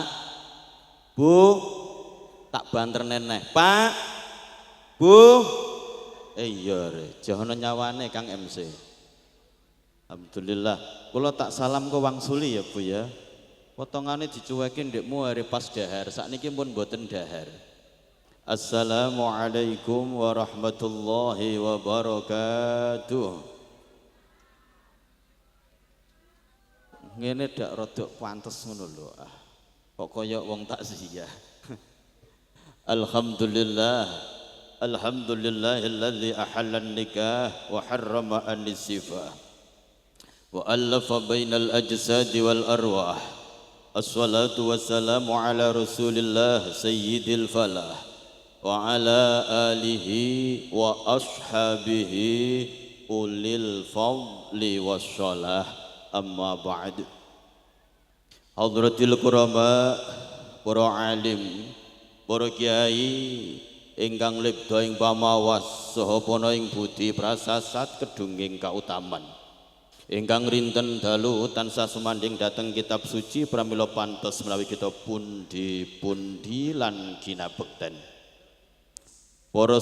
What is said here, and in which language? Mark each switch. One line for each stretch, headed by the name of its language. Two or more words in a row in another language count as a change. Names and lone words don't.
Javanese: Bu tak banter neneh Pak Bu iya re jono nyawane Kang MC alhamdulillah kula tak salam ke wangsuli ya Bu ya potongane dicuekin ndekmu hari pas dahar sakniki pun mboten dahar
Arabic: السلام عليكم ورحمة الله وبركاته
Javanese: ngene dak rodok pantes ngono lho kok kaya wong takziah
Arabic: الحمد لله الحمد لله الذي أحل النكاح وحرم السفاح وألف بين الأجساد والأرواح والصلاة والسلام على رسول الله سيد الفلاح وعلى آله وأصحابه أولي الفضل والصلاح أما بعد حضرة الكرماء
Javanese: para alim para kiai ingkang lebda ing pamawas saha pana ing budi prasasat kedunging kautaman ingkang rinten dalu tansah sumanding dhateng kitab suci pramila pantes menawi kita pundi-pundi lan ginabekten para